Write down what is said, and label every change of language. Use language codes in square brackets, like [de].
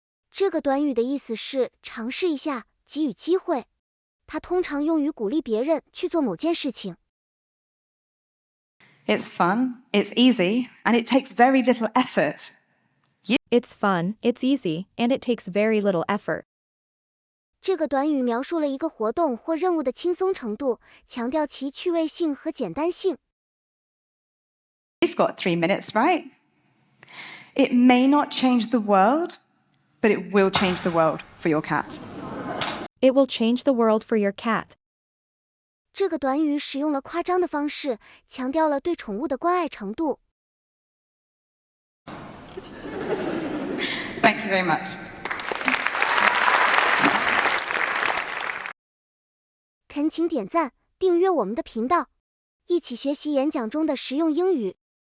[zh] 这个短语的意思是尝试一下，给予机会。它通常用于鼓励别人去做某件事情。 [en] It's fun, it's easy, and it takes very little effort. It's fun, it's easy, and it takes very little effort. [zh] 这个短语描述了一个活动或任务的轻松程度，强调其趣味性和简单性。 [en] You've got 3 minutes, right? It may not change the world, but it will change the world for your cat. It will change the world for your cat. [zh] 这个短语使用了夸张的方式，强调了对宠物的关爱程度。 [en] Thank you very much. [zh] 恳请点赞、订阅我们的频道，一起学习演讲中的实用英语。